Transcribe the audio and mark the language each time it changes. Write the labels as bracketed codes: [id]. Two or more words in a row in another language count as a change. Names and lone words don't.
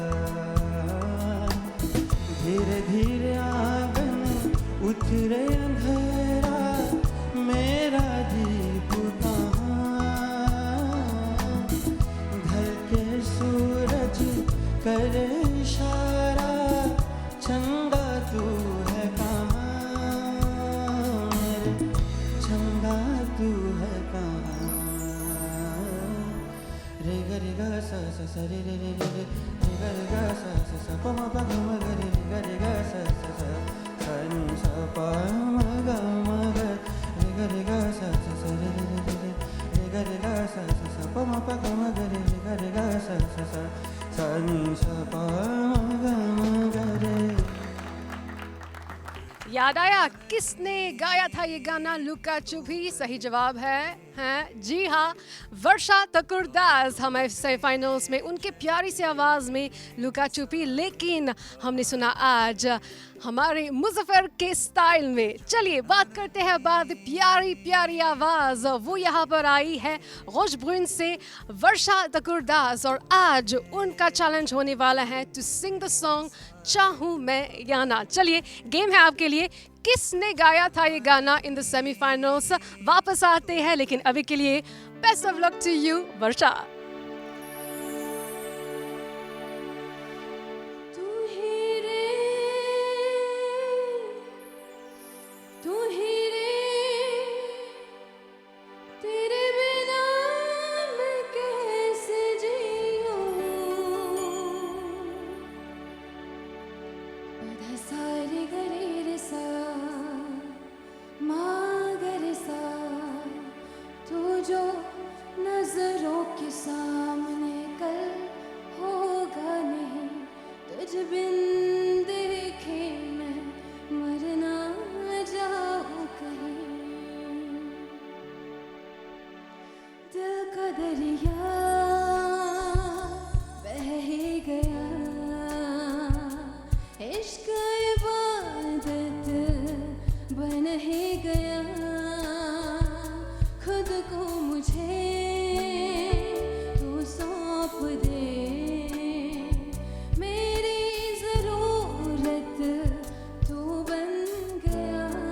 [hi] धीरे धीरे आंगन उतरे अंधेरा, मेरा दीप कहाँ, ढल के सूरज करे इशारा, चंदा तू है कहाँ, मेरे चंदा तू है कहाँ। रे ग रे ग सा सा सा रे रे रे रे रे ग रे ग सा सा सा प म प ग म ग रे रे ग रे ग सा सा सा सा नि सा प म ग म ग रे ग रे ग सा सा सा रे रे रे रे रे ग रे ग सा सा सा प म प ग म ग रे रे ग रे ग सा सा सा सा नि सा प म ग म ग रे। याद आया किसने गाया था ये गाना, लुका छुपी? सही जवाब है हैं। जी हाँ, वर्षा तकुरदास हमारे सेमीफाइनल्स में उनके प्यारी सी आवाज़ में लुका छुपी, लेकिन हमने सुना आज हमारे मुजफ्फर के स्टाइल में। चलिए बात करते हैं बाद प्यारी प्यारी आवाज़, वो यहाँ पर आई है खुशब्रुन से वर्षा तकुरदास, और आज उनका चैलेंज होने वाला है [en] to sing the song [hi] चाहूँ मैं या ना। चलिए गेम है आपके लिए, किसने गाया था ये गाना [en] in the semifinals, [hi] वापस आते हैं, लेकिन अभी के लिए [en] best of luck to you [hi] वर्षा। तू ही रे, तू ही रे, तेरे बिना मैं कैसे जीऊं। पधा सा रे ग रे रे सा, मा ग रे सा, तू जो नजरों के सामने कल होगा नहीं, तुझ बिन देखे मैं मर ना जाऊं कहीं। दिल का दरिया बह ही गया, इश्क इबादत बन ही गया, खुद को मुझे तू सौंप दे, मेरी ज़रूरत तू बन गया।